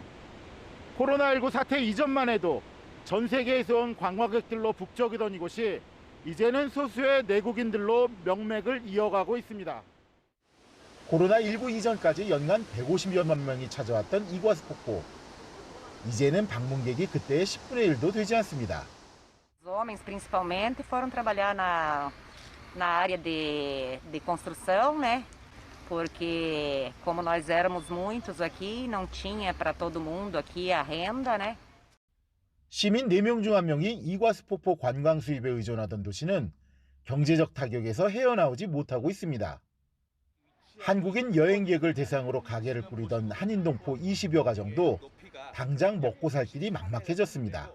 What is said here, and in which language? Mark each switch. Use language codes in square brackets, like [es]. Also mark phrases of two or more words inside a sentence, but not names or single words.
[ko] 코로나19 사태 이전만 해도 전 세계에서 온 관광객들로 북적이던 이곳이 이제는 소수의 내국인들로 명맥을 이어가고 있습니다. 코로나19 이전까지 연간 150여만 명이 찾아왔던 이구아수 폭포. 이제는 방문객이 그때의 10분의 1도 되지 않습니다. [pt] Os homens, principalmente, foram trabalhar na área de construção, né? Porque como nós éramos muitos aqui, não tinha para todo mundo aqui a renda, né? [ko] 시민 4명 중 1명이 이구아수 폭포 관광 수입에 의존하던 도시는 경제적 타격에서 헤어나오지 못하고 있습니다. 한국인 여행객을 대상으로 가게를 꾸리던 한인동포 20여 가정도 당장 먹고 살 길이 막막해졌습니다.